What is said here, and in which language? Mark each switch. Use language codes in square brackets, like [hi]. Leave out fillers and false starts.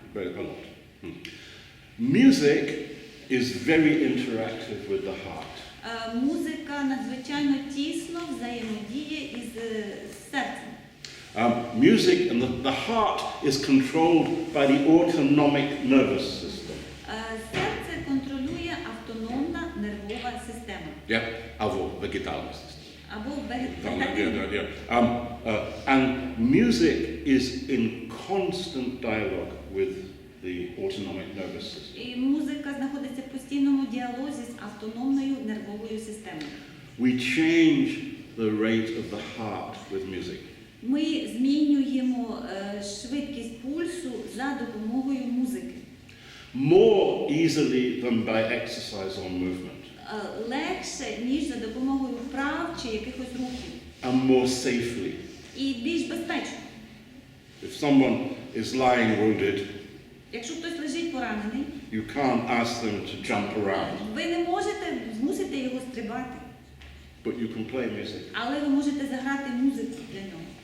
[en] A lot. Music is very interactive with the heart. [uk] Музика надзвичайно тісно взаємодіє із серцем. [en] Music and the heart is controlled by the autonomic nervous system. [uk] Серце контролює автономна нервова система. Yeah, або вегетальна система. Або вегетативна. [en] And music is in constant dialogue with the autonomic nervous system. [uk] І музика знаходиться в постійному діалозі з автономною нервовою системою. [en] We change the rate of the heart with music. [uk] Ми змінюємо швидкість пульсу за допомогою музики. [en] More easily than by exercise or movement. [uk] Легше, ніж за допомогою вправ чи якихось рухів. [en] And more safely. [uk] І більш безпечно. [en] If someone is lying wounded, [uk] якщо хтось лежить поранений, [en] you can't ask them to jump around. [uk] Ви не можете змусити його стрибати. [en] But you can play music. [uk] Але ви можете заграти музику для нього.